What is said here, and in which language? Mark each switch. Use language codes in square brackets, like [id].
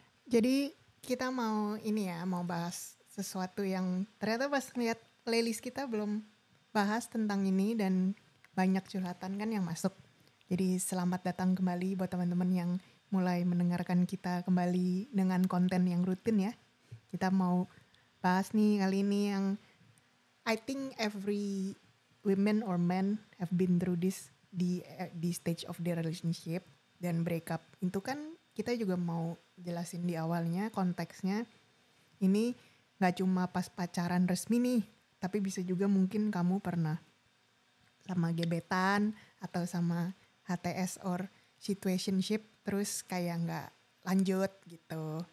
[id] Jadi kita mau mau bahas sesuatu yang ternyata pas lihat playlist kita belum bahas tentang ini dan banyak curhatan kan yang masuk. Jadi selamat datang kembali buat teman-teman yang mulai mendengarkan kita kembali dengan konten yang rutin ya. Kita mau bahas nih kali ini yang [en] I think every women or men have been through this di stage of their relationship dan breakup. [id] Itu kan kita juga mau jelasin di awalnya konteksnya. Ini gak cuma pas pacaran resmi nih, tapi bisa juga mungkin kamu pernah sama gebetan atau sama HTS or situationship terus kayak gak lanjut gitu.